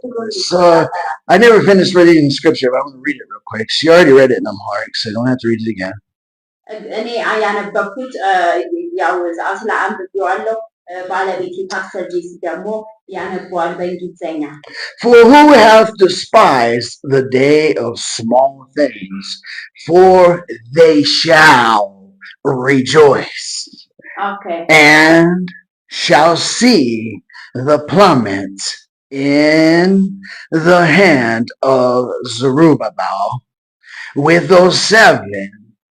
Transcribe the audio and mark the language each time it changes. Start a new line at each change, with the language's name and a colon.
English: So I never finished reading the scripture, but I'm going to read it real quick. She already read it in her heart, so you don't have to read it again.
Amharic: እኔ ያነበብኩት ያው አስላ አንብቤዋለሁ። ባለቤቴ ፓስተር ጄሲ ደግሞ ያነበዋል በእንግሊዝኛ።
English: For who hath despised the day of small things, for they shall rejoice. Okay. And shall see the plummet in the hand of Zerubbabel with those 7.